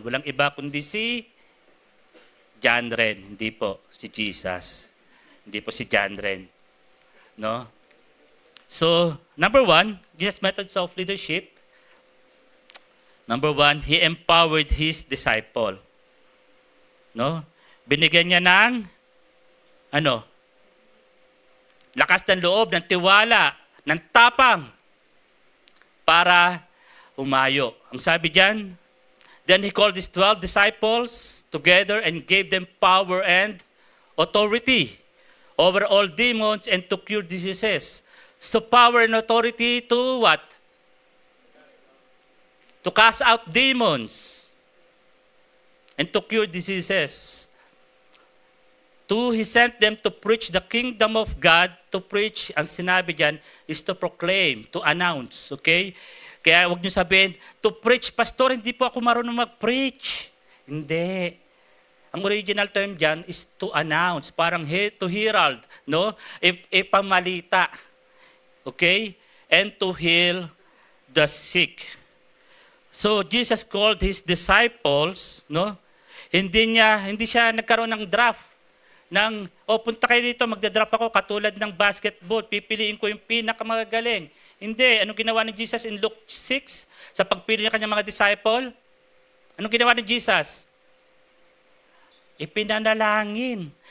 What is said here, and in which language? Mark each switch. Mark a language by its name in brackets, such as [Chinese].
[Filipino] Walang iba kundi si John Ren, hindi po si Jesus. Hindi po si John Ren. No? [English] So, number one, Jesus' methods of leadership. Number one, he empowered his disciple. No? [Filipino] Binigyan niya ng lakas ng loob, ng tiwala, ng tapang para humayo. Ang sabi diyan, [English] then he called his 12 disciples together and gave them power and authority over all demons and to cure diseases. So power and authority to what? To cast out demons and to cure diseases. He sent them to preach the kingdom of God. To preach, [Filipino] ang sinabi dyan, [English] is to proclaim, to announce. Okay? [Filipino] Kaya huwag niyo sabihin, [English] to preach, [Filipino] pastor, hindi po ako marunong mag-preach. Hindi. [English] Ang original term dyan is to announce, [Filipino] parang [English] to herald, no? [Filipino] Ipamalita. Okay? [English] And to heal the sick. So Jesus called his disciples, no? [Filipino] Hindi siya nagkaroon ng draft punta kayo dito, magda-drop ako katulad ng basketball, pipiliin ko yung pinakamagagaling. Hindi. Anong ginawa ni Jesus [English] in Luke 6 [Filipino] sa pagpili niya kanyang mga disciple? Anong ginawa ni Jesus? Ipinanalangin.